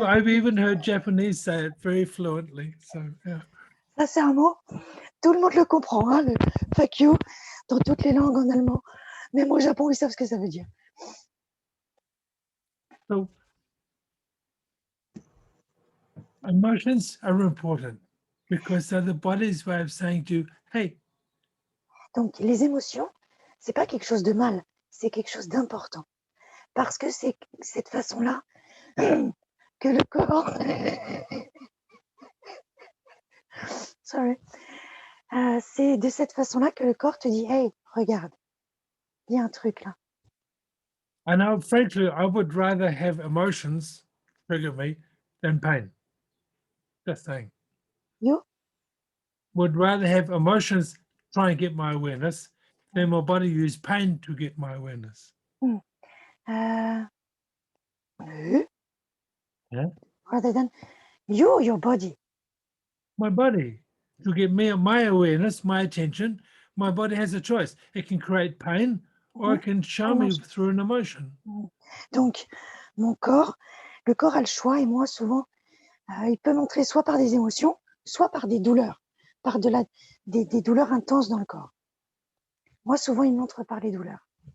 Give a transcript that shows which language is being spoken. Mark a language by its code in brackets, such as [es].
[en] I've even heard Japanese say it very fluently. So, yeah. [fr] Ça c'est un mot, tout le monde le comprend, hein, le [en] fuck you, [fr] dans toutes les langues en allemand. Même au Japon, ils savent ce que ça veut dire. [en] So, emotions are important because they're the body's way of saying to you, hey, [fr] Donc les émotions, c'est pas quelque chose de mal, c'est quelque chose d'important. Parce que c'est cette façon-là que le corps... [en] Sorry. [fr] C'est de cette façon-là que le corps te dit, hey, regarde, il y a un truc là. [en] I know, frankly, I would rather have emotions trigger me than pain. Just saying. You? Would rather have emotions try and get my awareness than my body use pain to get my awareness. No. Yeah. Rather than you, your body. My body, to get me my awareness, my attention, my body has a choice. It can create pain or it can show me Emotions. through an emotion. [fr] Donc, mon corps, le corps a le choix et moi, souvent, il peut montrer soit par des émotions, soit par des douleurs, par des douleurs intenses dans le corps. Moi, souvent, il montre par les douleurs.